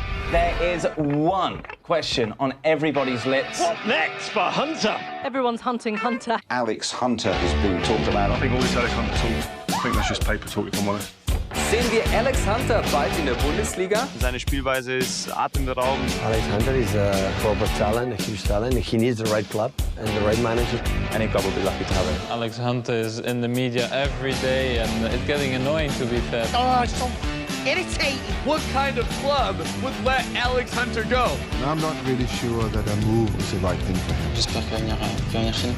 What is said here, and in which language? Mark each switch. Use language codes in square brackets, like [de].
[en] There is one question on everybody's lips. What next for Hunter? Everyone's hunting Hunter. Alex Hunter has been talked about. I think all this Alex Hunter talk, I think that's just paper talk, if I'm honest. [de] Sehen wir Alex Hunter bald in der Bundesliga? Seine Spielweise ist atemberaubend. [en] Alex Hunter is a proper talent, a huge talent. He needs the right club and the right manager. Any club will be lucky to have him. Alex Hunter is in the media every day, and it's getting annoying, to be fair. Oh, it's so irritating. What kind of club would let Alex Hunter go? And I'm not really sure that a move is the right thing for him.